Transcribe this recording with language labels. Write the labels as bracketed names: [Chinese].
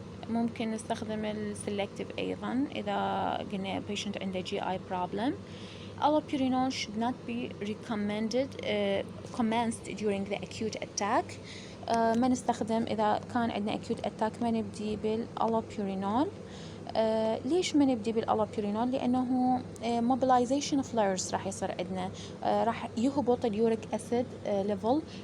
[Arabic] ممكن نستخدم السلكتيف أيضا إذا قلنا patient عنده [English] GI problem. Allopurinol should not be recommended commenced during the acute attack. [Arabic] ما نستخدم إذا كان عندنا [English] acute attack [Arabic] ما نبدي بالألوبيورينول. ليش ما نبدي بالألوبيورينول؟ لأنه [English] mobilization flares [Arabic] راح يصير عندنا، راح يهبط اليوريك أسيد ليفل